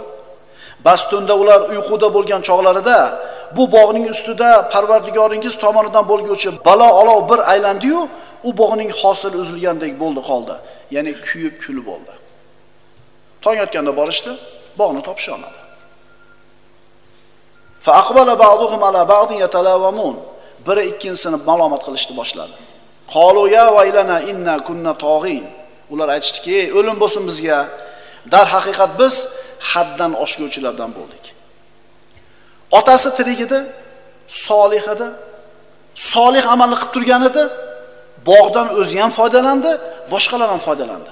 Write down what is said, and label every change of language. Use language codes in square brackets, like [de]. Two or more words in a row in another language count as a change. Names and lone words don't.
[uz] Bas tunda ular uyquda bo'lgan chog'larida bu bog'ning ustida Parvardigoringiz tomonidan bo'lguvchi balo olov bir aylandi-yu, u bog'ning hosili uzilgandek bo'ldi qoldi. Ya'ni kuyib kulib bo'ldi. Tong yotganda borishdi, bog'ni topisha olmadi. [ar] فأقبل بعضهم على بعض يتلاومون. [uz] Biri ikkinchisini malomat qilishni boshladi. [ar] قالوا يا ويلنا إنا كنا طاغين. [uz] Ular aytishdiki, o'lim bo'lsin bizga. Dar haqiqat biz haddan oshguvchilardan bo'ldik. Otasi tirik edi, solih edi. Solih amalni qilib turgan edi. Bog'dan o'zi ham foydalandi, boshqalar ham foydalandi.